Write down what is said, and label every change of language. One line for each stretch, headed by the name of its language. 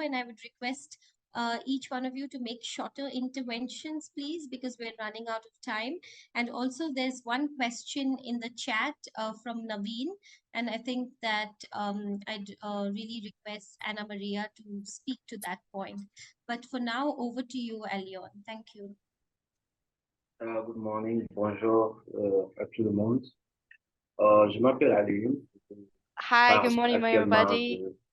English: And I would request each one of you to make shorter interventions, please, because we're running out of time. And also there's one question in the chat from Naveen. And I think that I'd really request Anna Maria to speak to that point. But for now, over to you, Alion. Thank you. Good morning,
French: bonjour à tout le monde. Je m'appelle Alion.
English: Hi, good morning, everybody.